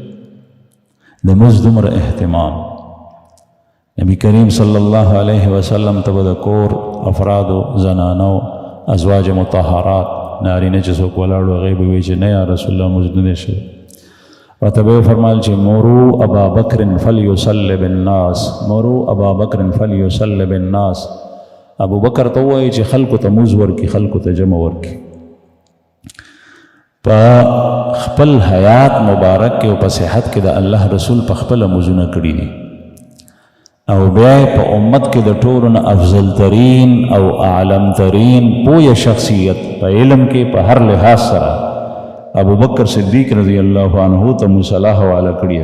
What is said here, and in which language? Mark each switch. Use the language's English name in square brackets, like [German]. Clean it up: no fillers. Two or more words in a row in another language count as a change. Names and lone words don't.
[Pashto] د مونځ دومره اهتمام. نبی کریم [Arabic] صلی الله علیه وسلم [Pashto] ته به د کور افرادو، زنانو، ازواج مطهرات، نارینه چې څوک ولاړو هغوی به وایي چې نه [Arabic] یا رسول الله [Pashto] مونځ نه دی شوی. [Arabic] ورته به یې فرمایل چې مرو ابا بکر فلیصلی بالناس، مرو ابا بکر فلیصلی بالناس. [Pashto] ابو بکر ته ووایي چې خلکو ته مونځ ورکړي، خلکو ته جمع ورکړي. په خپل حیات مبارک کې او په صحت کې د الله رسول په خپله مونځونه کړي دي، او بیا په امت کې د ټولو نه افضل ترین او اعلم ترین پویه شخصیت په علم کې په هر لحاظ سره ابو بکر صدیق [Arabic] رضی الله عنه [Pashto] ته مصلا حواله کړی.